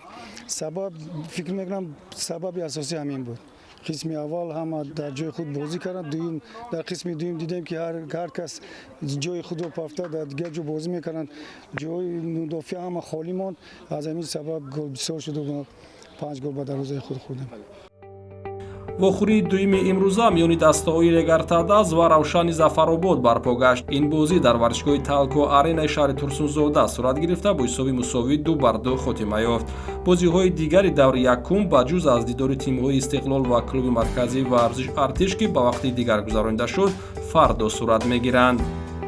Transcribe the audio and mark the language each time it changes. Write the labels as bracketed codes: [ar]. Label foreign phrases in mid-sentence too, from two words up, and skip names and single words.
[tg] سبب فکر میکنم سبب اساسی همین بود. قسم اول هم در جای خود بازی کردن، دوم در قسم دوم دیدیم که هر کس جای خود رو پافته در دیگه جو بازی میکنن، جای مدافع هم خالی ماند. از همین سبب گل بسیار شد و 5 گل به دروازه خود خوردیم. вохӯрии дуюми имрӯза миёни дастаҳои Регартадаз ва Равшани Зафаробод барпо гашт. ин бозӣ дар варзишгоҳи Талко Аренаи шаҳри Турсунзода сурат гирифта бо ҳисоби мусовӣ 2-2 хотима ёфт. бозиҳои дигари даври якум ба ҷуз аз дидори тимҳои Истиқлол ва клуби марказии варзиш Артиш ки ба вақти дигар гузаронида шуд фардо сурат мегиранд.